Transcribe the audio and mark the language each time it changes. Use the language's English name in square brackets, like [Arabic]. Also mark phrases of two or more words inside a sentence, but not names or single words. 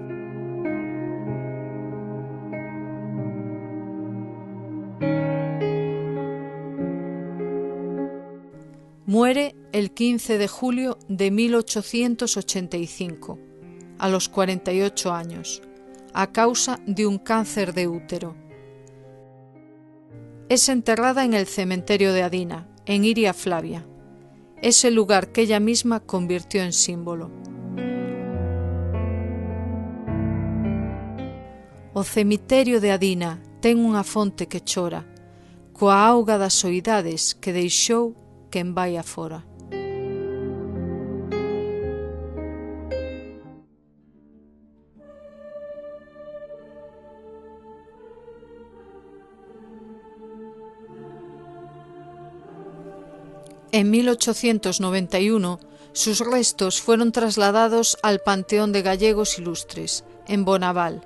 [Spanish] Muere el 15 de julio de 1885, a los 48 años, a causa de un cáncer de útero. Es enterrada en el cementerio de Adina, en Iria Flavia, ese lugar que ella misma convirtió en símbolo. [Galician] O cemiterio de Adina ten unha fonte que chora, coa auga das soidades que deixou quen vai afora. [Spanish] En 1891, sus restos fueron trasladados al Panteón de Gallegos Ilustres, en Bonaval.